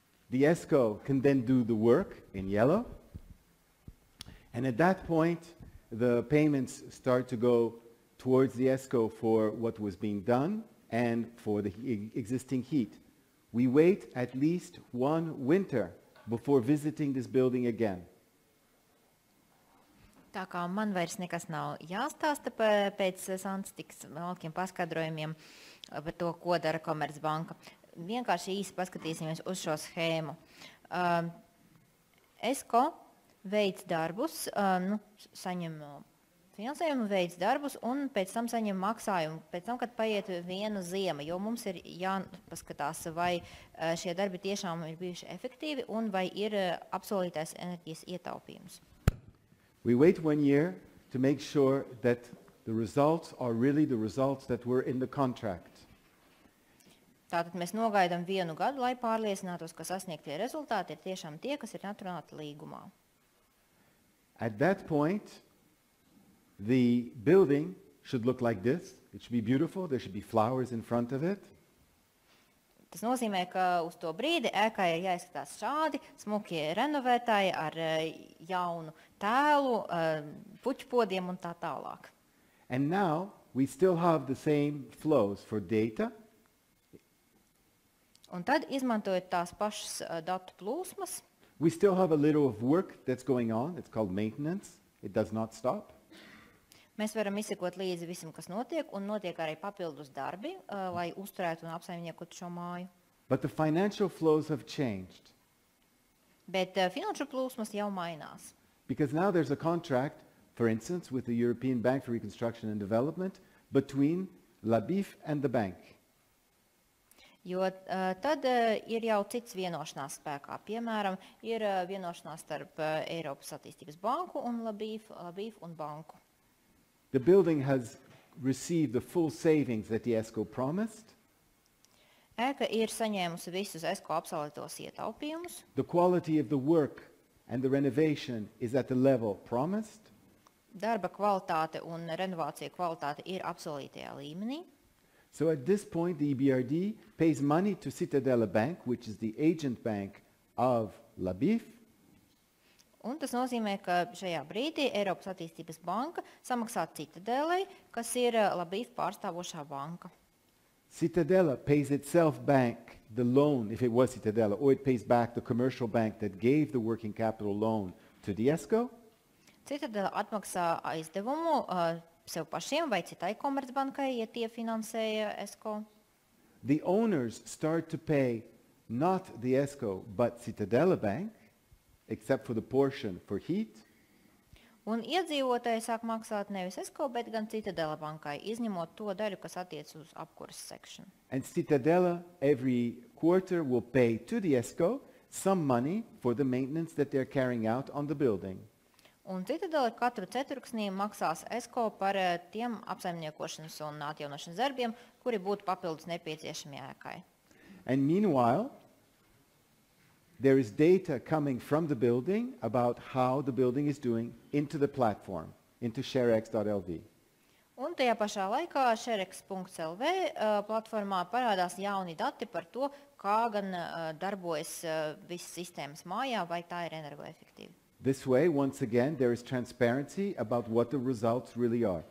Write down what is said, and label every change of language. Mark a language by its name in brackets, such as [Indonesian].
[English] The ESCO can then do the work in yellow. And at that point, the payments start to go towards the ESCO for what was being done and for the existing heat. We wait at least one winter before visiting this building again. [Latvian] Tā kā man vairs nekas nav jāstāsta pēc Santas tiks malkiem paskaidrojumiem par to, ko dara Komercbanka. Vienkārši īsi paskatīsimies uz šo schēmu. ESCO veic darbus, saņem finansējumu, veic darbus un pēc tam saņem maksājumu. Pēc tam, kad paiet viena ziema, jo mums ir jāpaskatās, vai šie darbi tiešām ir bijuši efektīvi un vai ir apsolītais enerģijas ietaupījums. [English] We wait 1 year to make sure that the results are really the results that were in the contract. [Latvian] Tātad mēs nogaidām 1 gadu, lai pārliecinātos, ka sasniegtie rezultāti ir tiešām tie, kas ir atrunāti līgumā. [English] At that point, the building should look like this. It should be beautiful. There should be flowers in front of it. [Latvian] Tas nozīmē, ka uz to brīdi ēkai ir jāizskatās šādi, smuki renovētāji ar jaunu tēlu, puķpodiem un tā tālāk. [English] And now we still have the same flows for data. [Latvian] Un tad, izmantojot tās pašas datu plūsmas, [English] we still have a little of work that's going on. It's called maintenance. It does not stop. [Latvian] Mēs varam izsekot līdzi visam, kas notiek, un notiek arī papildus darbi, lai uzturētu un apsaimniekotu šo māju. [English] But the financial flows have changed. [Latvian] Bet finanšu plūsmas jau mainās. [English] Because now there's a contract, for instance, with the European Bank for Reconstruction and Development between LABIF and the bank. [Latvian] Jo tad ir jau cits vienošanās spēkā. Piemēram, ir vienošanās starp Eiropas attīstības banku un LABIF un banku. [English] The building has received the full savings that the ESCO promised. [Latvian] Ēka ir saņēmusi visus ESCO absolūtos ietaupījumus. [English] The quality of the work and the renovation is at the level promised. [Latvian] Darba kvalitāte un renovācija kvalitāte ir apsolītajā līmenī. [English] So at this point, the EBRD pays money to Citadela Bank, which is the agent bank of LABIF. [Latvian] Un tas nozīmē, ka šajā brīdī Eiropas attīstības banka samaksā Citadelei, kas ir LABIF pārstāvošā banka. [English] Citadela pays itself back the loan, if it was Citadela, or it pays back the commercial bank that gave the working capital loan to the ESCO. [Latvian] Citadela atmaksā aizdevumu sev pašiem vai citai komercbankai, ja tie finansēja ESCO. [English] The owners start to pay not the ESCO, but Citadela Bank, except for the portion for heat. [Latvian] Un iedzīvotāji sāk maksāt nevis ESCO, bet gan Citadela bankai, izņemot to daļu, kas attiec uz apkuras sekšanu. [English] And Citadela every quarter will pay to the ESCO some money for the maintenance that they're carrying out on the building. [Latvian] Un Citadela katru ceturksnī maksās ESCO par tiem apsaimniekošanas un atjaunošanas darbiem, kuri būtu papildus nepieciešami ēkai. [English] And meanwhile, there is data coming from the building about how the building is doing into the platform, into sharex.lv. [Latvian] Un tajā pašā laikā sharex.lv platformā parādās jauni dati par to, kā gan darbojas visas sistēmas mājā, vai tā ir energoefektīva. [English] This way, once again, there is transparency about what the results really are.